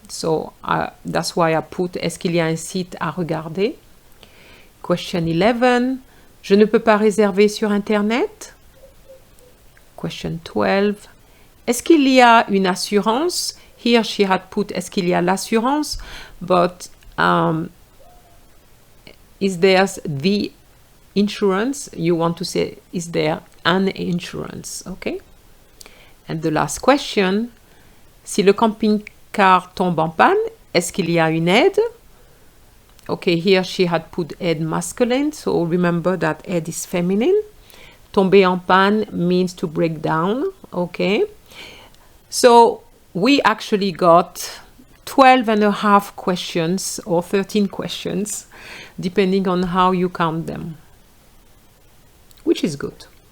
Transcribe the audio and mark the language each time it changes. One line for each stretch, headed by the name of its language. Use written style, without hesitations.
English: So that's why I put,
French: est-ce qu'il y a un site à regarder? Question 11. Je ne peux pas réserver sur Internet? Question 12. Est-ce qu'il y a une assurance?
English: Here she had put,
French: est-ce qu'il y a l'assurance?
English: But is there the insurance? You want to say, is there an insurance? Okay. And the last question.
French: Si le camping-car tombe en panne, est-ce qu'il y a une aide?
English: Okay, here she had put aide masculine, so remember that aide is feminine.
French: Tomber en panne
English: means to break down, okay? So we actually got 12 and a half questions or 13 questions, depending on how you count them, which is good.